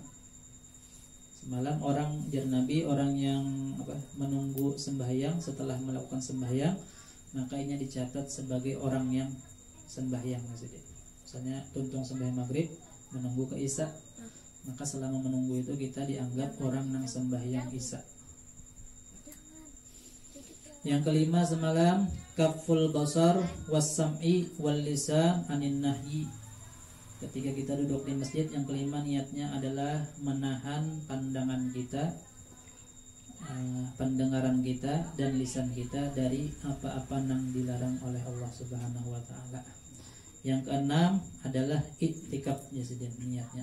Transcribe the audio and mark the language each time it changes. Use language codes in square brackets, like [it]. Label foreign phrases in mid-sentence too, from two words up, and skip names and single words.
[id] Semalam orang jar Nabi, orang yang menunggu sembahyang setelah melakukan sembahyang, maka ini dicatat sebagai orang yang sembahyang. Misalnya tuntung sembahyang maghrib menunggu ke isya, maka selama menunggu itu kita dianggap orang yang sembahyang isya. [ar] Yang kelima semalam كف البصر والسمع واللسان عن النهي. [id] Ketika kita duduk di masjid, yang kelima niatnya adalah menahan pandangan kita, pendengaran kita dan lisan kita dari apa-apa yang dilarang oleh Allah [ar] سبحانه وتعالى. [id] Yang keenam adalah iktikaf, ya sudah niatnya.